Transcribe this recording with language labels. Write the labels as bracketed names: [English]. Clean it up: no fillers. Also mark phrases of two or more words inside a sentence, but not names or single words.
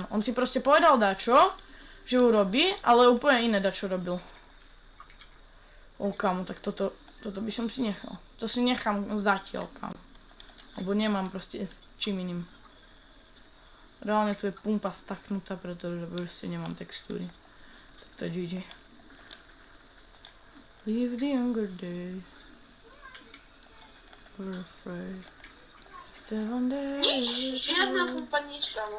[Slovak] On si proste povedal dačo, že urobí, ale úplne iné dačo robil. Kamo, tak toto by som si nechal. To si nechám zatiaľ, kamo. Lebo nemám proste s čím iným. Reálne tu je pumpa staknutá, pretože proste nemám textúry. Tak to je GG. [English] Live the younger days. We're afraid. 7 days. [Slovak] Nič, žiadna pumpa, nič, kámo.